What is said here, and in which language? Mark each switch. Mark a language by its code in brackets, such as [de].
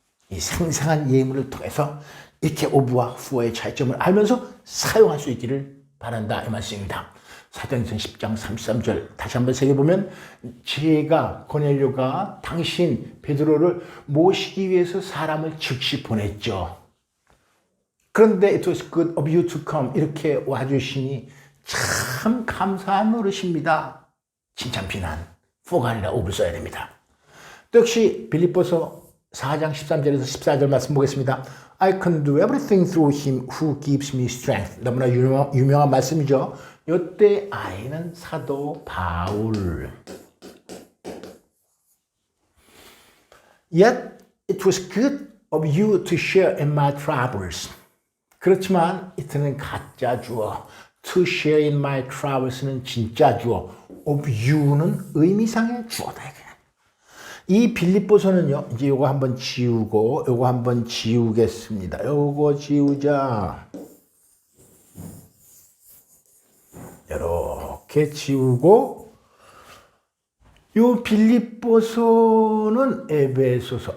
[ko] 이 생생한 예문을 통해서 이렇게 오브와 후어의 차이점을 알면서 사용할 수 있기를 바란다 이 말씀입니다. 사도행전 10장 33절 다시 한번 새겨보면 제가 고넬료가 당신 베드로를 모시기 위해서 사람을 즉시 보냈죠. 그런데 [en] it was good of you to come [ko] 이렇게 와주시니 참 감사한 노릇입니다. 칭찬 비난 for가 아니라 of를 써야 됩니다. 또 역시 빌립보서 4장 13절에서 14절 말씀 보겠습니다. [en] I can do everything through him who gives me strength. [ko] 너무나 유명한 말씀이죠. 이때 I는 사도 바울. [en] Yet it was good of you to share in my troubles. [ko] 그렇지만 이때는 가짜 주어. [en] To share in my troubles는 [ko] 진짜 주어. [en] Of you [ko] 는 의미상의 주어다. 이 빌립보서는요, 이제 요거 한번 지우고, 요거 한번 지우겠습니다. 요거 지우자. 이렇게 지우고, 요 빌립보서는 에베소서.